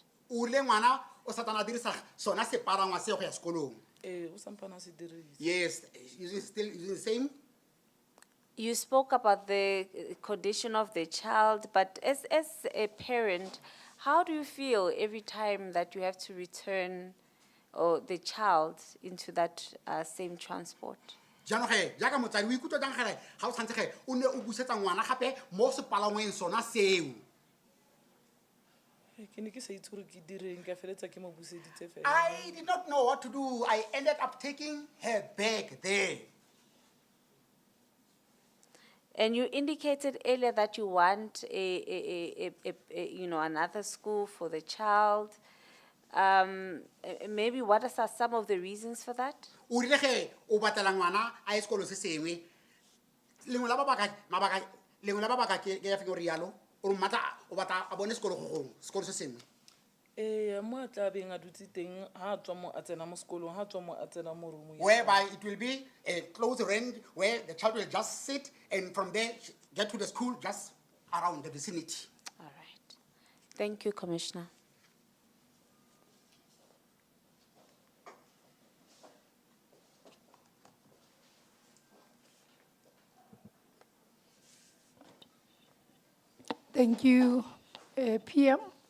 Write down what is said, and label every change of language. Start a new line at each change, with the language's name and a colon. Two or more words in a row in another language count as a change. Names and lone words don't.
Tswana: O le ngwana o satana dirisa sona sepalangwa se go ya sekolong. O sampana a se dirise.
English: Yes, still using the same. You spoke about the condition of the child, but as a parent, how do you feel every time that you have to return the child into that same transport?
Tswana: Jaanong ge jaaka motsadi o ikutlwa jang gare ga o tshwanetse ge o ne o busetsa ngwana gape mo sepalangweng sona seo. Ke ne ke sa itse gore ke direng ka feletsa ke mo buseditse fela.
English: I did not know what to do. I ended up taking her back there. And you indicated earlier that you want another school for the child. Maybe what are some of the reasons for that?
Tswana: O rile ge o batlela ngwana a ye sekolo se sengwe. Lengwe la mabaka ke ya feng gore yalo o mmatla o batla a bone sekolo se sengwe. Mo a tla beng a dutse teng ha a tswa mo a tsena mo sekolong ha a tswa mo a tsena mo roomong.
English: Whereby it will be a closed range where the child will just sit and from there get to the school just around the vicinity. All right. Thank you, Commissioner. Thank you, PM.